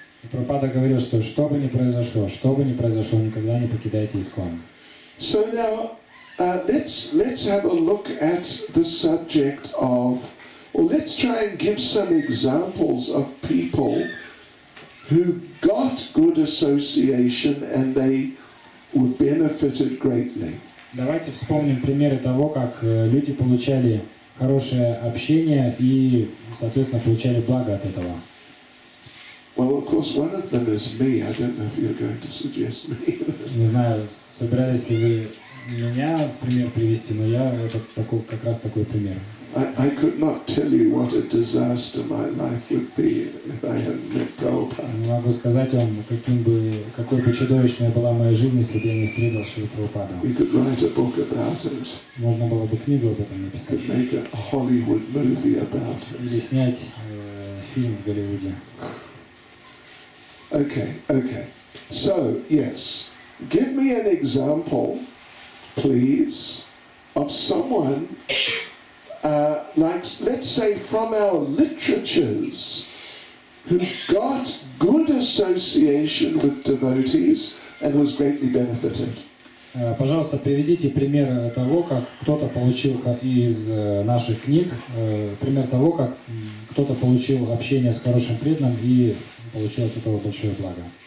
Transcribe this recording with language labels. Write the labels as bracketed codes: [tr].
[ru] И Прабхупада говорил, что бы ни произошло, никогда не покидайте ИСККОН. [en] So now, let's have a look at the subject of, or let's try and give some examples of people who got good association and they were benefited greatly. [ru] Давайте вспомним примеры того, как люди получали хорошее общение и, соответственно, получали благо от этого. [en] Well, of course, one of them is me. I don't know if you're going to suggest me. [ru] Не знаю, собирались ли вы меня в пример привести, но я как раз такой пример. [en] I could not tell you what a disaster my life would be if I hadn't met Prabhupada. [ru] Не могу сказать вам, какой бы чудовищной была моя жизнь, если бы я не встретил Шрилу Прабхупаду. [en] We could write a book about it. [ru] Можно было бы книгу об этом написать. [en] Could make a Hollywood movie about it. [ru] Или снять фильм в Голливуде. [en] Okay. So, yes. Give me an example, please, of someone, like, let's say, from our literatures, who got good association with devotees and was greatly benefited. [ru] Пожалуйста, приведите пример того, как кто-то получил из наших книг, пример того, как кто-то получил общение с хорошим преданным и получил от этого большое благо.